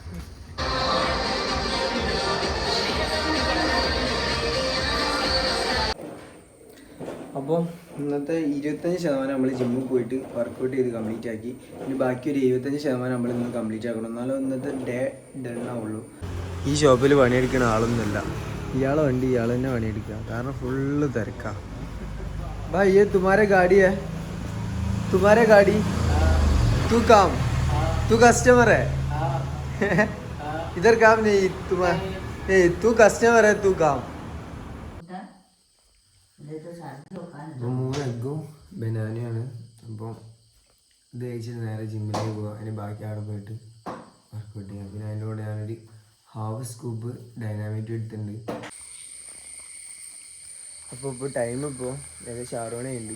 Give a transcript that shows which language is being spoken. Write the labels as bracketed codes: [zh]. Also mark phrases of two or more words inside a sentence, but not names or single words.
[ml] അപ്പോൾ ഇന്നത്തെ 25% നമ്മൾ ജിമ്മിൽ പോയിട്ട് വർക്കൗട്ട് ചെയ്ത് കംപ്ലീറ്റ് ആക്കി. ഇനി ബാക്കി ഒരു 75% നമ്മൾ ഇന്ന് കംപ്ലീറ്റ് ആക്കണം, എന്നാലും ഇന്നത്തെ [en] day done [ml] ആവുള്ളൂ. ഈ ഷോപ്പിൽ പണിയെടുക്കുന്ന ആളൊന്നുമില്ല. ഇയാളെ വണ്ടി ഇയാൾ തന്നെ പണിയെടുക്കുക, കാരണം ഫുള്ള് തിരക്കാ. [hi] भाई ये तुम्हारे गाड़ी है, तुम्हारे गाड़ी, तू काम, तू कस्टमर है. इधर काम नहीं, तुम्हारा तू कस्टमर है, तू काम. [ml] 3 എഗ്ഗും ബനാനയാണ്. അപ്പം ഇത് കഴിച്ചിട്ട് നേരെ ജിമ്മിലേക്ക് പോകാം. അതിന് ബാക്കി അവിടെ പോയിട്ട് വർക്കൗട്ട് ചെയ്യാം. പിന്നെ അതിൻ്റെ കൂടെ ഞാനൊരു [en] half scoop [ml] ഡൈനാമിറ്റ് എടുത്തിട്ടുണ്ട്. അപ്പോൾ ഇപ്പോൾ ടൈം ഇപ്പോൾ ഏകദേശം 6 മണിയുണ്ട്.